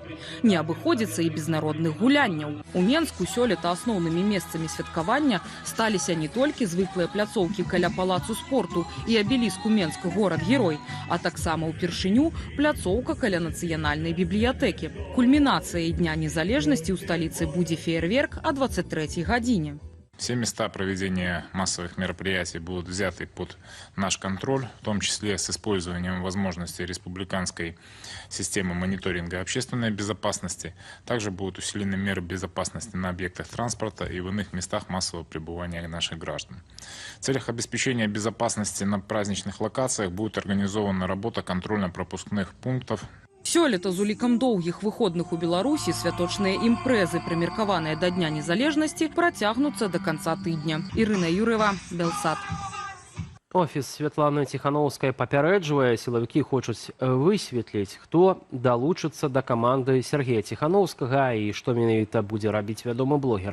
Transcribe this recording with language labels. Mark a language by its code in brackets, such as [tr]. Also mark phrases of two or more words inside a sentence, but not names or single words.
[be] Не абыходзіцца і без народных гулянняў. У Менску сёлета асноўнымі месцамі святкавання сталіся не толькі звыклыя пляцоўкі каля палацу спорту і абеліску Менск горад-герой, а таксама ўпершыню пляцоўка каля нацыянальнай бібліятэкі. Кульмінацыяй Дня незалежнасці ў сталіцы будзе феерверк о 23 гадзіне. [ru] Все места проведения массовых мероприятий будут взяты под наш контроль, в том числе с использованием возможностей республиканской системы мониторинга общественной безопасности. Также будут усилены меры безопасности на объектах транспорта и в иных местах массового пребывания наших граждан. В целях обеспечения безопасности на праздничных локациях будет организована работа контрольно-пропускных пунктов. [be] Сёлета з улікам доўгіх выходных у Беларусі святочныя імпрэзы, прымеркаваныя да Дня незалежнасці, працягнуцца да канца тыдня. Ірына Юр'ева, Белсат. Офіс Святланы Ціхановскай папярэджвае, сілавікі хочуць высветліць, хто далучыцца да каманды Сергея Ціхановскага і што менавіта будзе рабіць вядомы блогер.